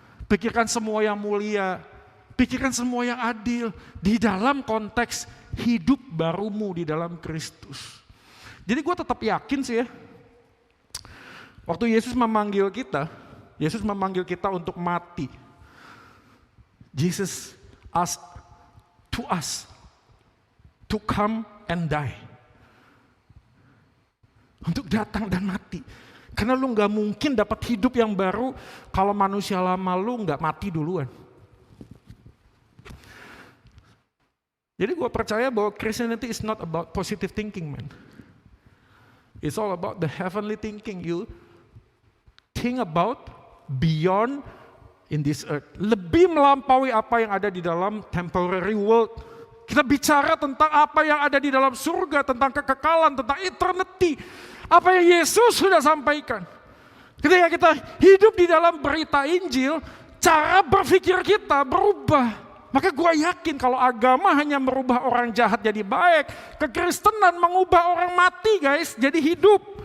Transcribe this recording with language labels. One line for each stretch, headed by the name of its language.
Indonesian: Pikirkan semua yang mulia. Pikirkan semua yang adil. Di dalam konteks hidup barumu di dalam Kristus. Jadi gue tetap yakin sih ya, waktu Yesus memanggil kita untuk mati.
English: Jesus asked us to come and die.
Indonesian: Untuk datang dan mati. Karena lu gak mungkin dapat hidup yang baru kalau manusia lama lu gak mati duluan. Jadi gue percaya bahwa
English: Christianity is not about positive thinking, man. It's all about the heavenly thinking. You think about beyond in this earth.
Indonesian: Lebih melampaui apa yang ada di dalam
English: temporary world.
Indonesian: Kita bicara tentang apa yang ada di dalam surga, tentang kekekalan, tentang eternity. Apa yang Yesus sudah sampaikan. Ketika kita hidup di dalam berita Injil, cara berpikir kita berubah. Maka gue yakin kalau agama hanya merubah orang jahat jadi baik, kekristenan mengubah orang mati guys jadi hidup.